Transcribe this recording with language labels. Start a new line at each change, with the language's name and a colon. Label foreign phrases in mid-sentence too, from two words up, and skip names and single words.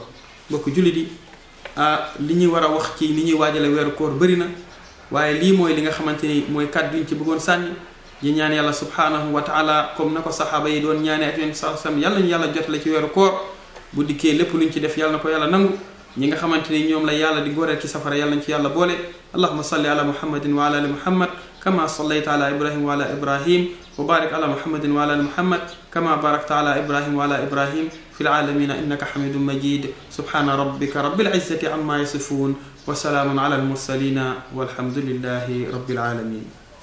Wolof: mbokk jullit yi li ñuy war a wax ci ni ñuy waajale weeru koor bëri na waaye lii mooy li nga xamante ni mooy kàddu yi ñu ci bëggoon sànni di ñaan
Arabic: yàlla سبحانه وتعالى
Wolof: comme na ko saxaaba yi doon ñaane ak yonent
Arabic: صلى الله عليه وسلم
Wolof: yàlla ñu yàlla jotale ci weeru koor bu dikkee lépp luñ ci def yàlla na ko yàlla nangu ñi nga xamante ni ñoom la yàlla di góoreel ci safara yàlla nañ ci yàlla boole
Arabic: اللهم صل على محمد وعلى آل محمد كما صليت على إبراهيم وعلى إبراهيم وبارك على محمد وعلى آل محمد كما باركت على إبراهيم وعلى إبراهيم في العالمين إنك حميد مجيد سبحان ربك رب العزة عما يصفون وسلام على المرسلين والحمد لله رب العالمين